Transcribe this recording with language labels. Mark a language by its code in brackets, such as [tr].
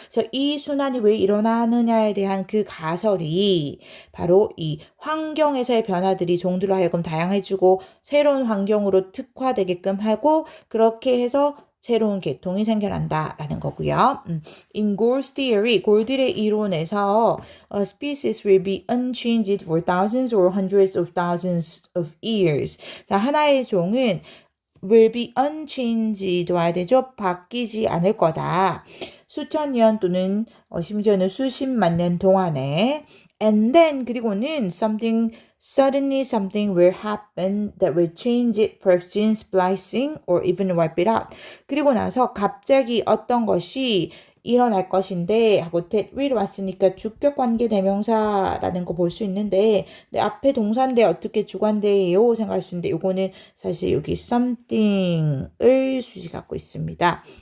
[ko] 그래서 이 순환이 왜 일어나느냐에 대한 그 가설이 바로 이 환경에서의 변화들이 종들로 하여금 다양해지고 새로운 환경으로 특화되게끔 하고 그렇게 해서 새로운 계통이 생겨난다라는 거고요. [en] In Gould's theory, [ko] 골드의 이론에서 [en] a species will be unchanged for thousands or hundreds of thousands of years. [ko] 자, 하나의 종은 will be unchanged 와야 되죠. 바뀌지 않을 거다. 수천 년 또는 심지어는 수십만 년 동안에 [en] and then [ko] 그리고는 [en] suddenly something will happen that will change it, perhaps gene splicing or even wipe it out. [ko] 그리고 나서 갑자기 어떤 것이 일어날 것인데 하고 that will 왔으니까 주격 관계 대명사라는 거 볼 수 있는데 근데 앞에 동사인데 어떻게 주관대요 생각할 수 있는데 요거는 사실 여기 something을 수식 갖고 있습니다.